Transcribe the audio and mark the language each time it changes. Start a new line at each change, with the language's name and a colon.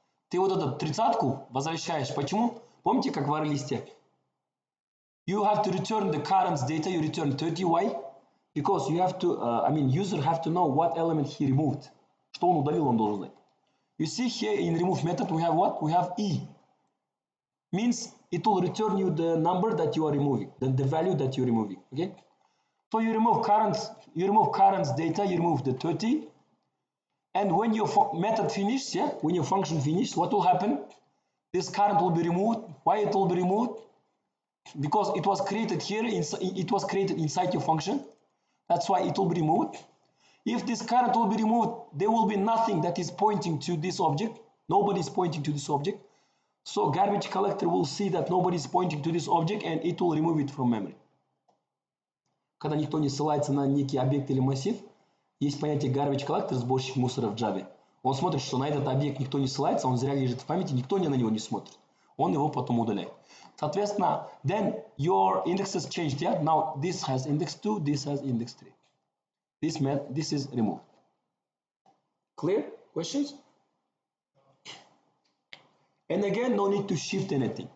Russian: Ты вот эту тридцатку возвращаешь. Почему? Помните, как в array-листе?
English: You have to return the currents data, you return 30. Why? Because you have to, user have to know what element he removed.
Russian: Что он удалил, он должен знать.
English: You see here in remove method we have what? We have E. Means it will return you the number that you are removing, the value that you're removing. Okay? So you remove currents data, you remove the 30. And when your method finishes, yeah, when your function finishes, what will happen? This current will be removed. Why it will be removed? Because it was created here, it was created inside your function. That's why it will be removed. If this current will be removed, there will be nothing that is pointing to this object. Nobody is pointing to this object. So garbage collector will see that nobody is pointing to this object and it will remove it from memory.
Russian: Когда никто не ссылается на некий объект или массив, есть понятие garbage collector, сборщик мусора в Java. Он смотрит, что на этот объект никто не ссылается, он зря лежит в памяти, никто на него не смотрит. Он его потом удаляет. Соответственно,
English: then your indexes changed, yeah? Now this has index 2, this has index 3. This is removed. Clear? Questions? And again, no need to shift anything.